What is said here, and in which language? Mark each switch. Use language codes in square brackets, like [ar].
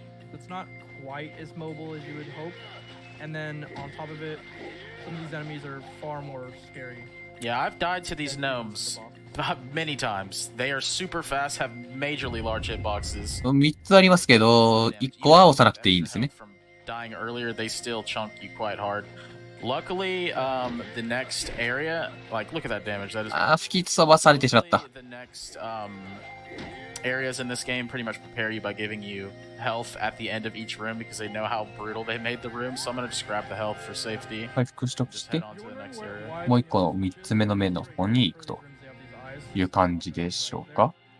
[en] It's not quite as mobile as you would hope. And then on top of it, some of these enemies are far more scary. Yeah, I've died to these gnomes many times. They are super fast, have majorly large hitboxes. [ja] 3つありますけど、1個は押さなくていいんですね。 [en] Dying earlier, they still chunk you quite hard. Luckily, the next area, like, look at that damage. That is. [ja] 吹き飛ばされてしまった。 [en] The next areas in this game pretty much prepare you by giving you health at the end of each room because they know how brutal they made the room. So I'm gonna just grab the health for safety. [ja] 回復しとくして、もう1個の3つ目の目の方に行くという感じでしょうか。